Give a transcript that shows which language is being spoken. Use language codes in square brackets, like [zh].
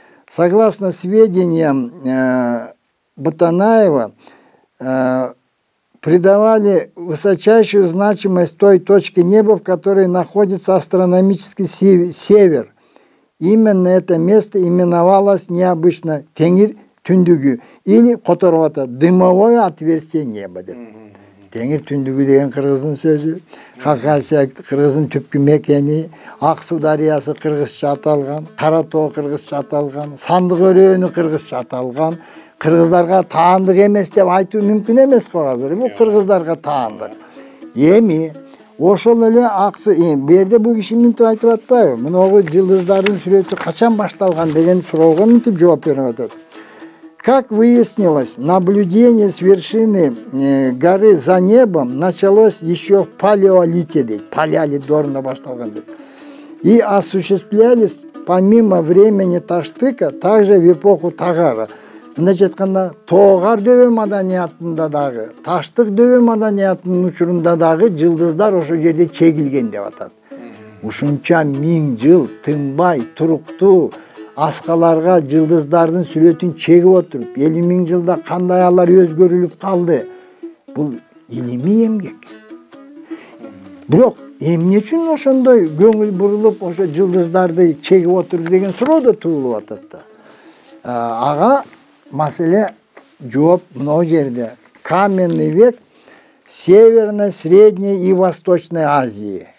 [ru] Согласно сведениям Бутанаева, придавали высочайшую значимость той точке неба, в которой находится астрономический север. Именно это место именовалось необычно Теңир түндүгү или которого-то дымовое отверстие неба [ky] деп. Теңир түндүгү деген кыргыздын сөзү, Хакасия кыргыздын түпкү мекени, Ак суу дарыясы кыргызча аталган, Кара тоо кыргызча аталган, Сандык өрөөнү кыргызча аталган. Кыргыздарга таандык эмес деп айтуу мүмкүн эмес го азыр. Бул кыргыздарга таандык. Эми ошол эле аксы берде бул киши минтип айтып атпайбы? Мыногу жылдыздардын сүрөтү качан башталган деген суроого минтип жооп берип атат. [ru] Как выяснилось, наблюдение с вершины горы за небом началось еще в палеолите, [ky] дейт. Палеолит доорунда башталган дейт. [ru] И осуществлялись помимо времени Таштыка также в эпоху Тагара. [ky] Мындайча айтканда, Тоогар дөбө маданиятында дагы, Таштык дөбө маданиятынын учурунда дагы жылдыздар ошол жерде чегилген деп атат. ушунча миң жыл тынбай туруктуу аскаларга жылдыздардын сүрөтүн чегип отуруп 50.000 жылда кандай алар өзгөрүлүп калды? Бул илимий эмгек. Бирок эмне үчүн ошондой көңүл бурулуп ошо жылдыздарды чегип отуруп деген суроо да туулуп атат да. Ага маселе жооп мына жерде. [ru] Каменный век Северной, Средней и Восточной Азии.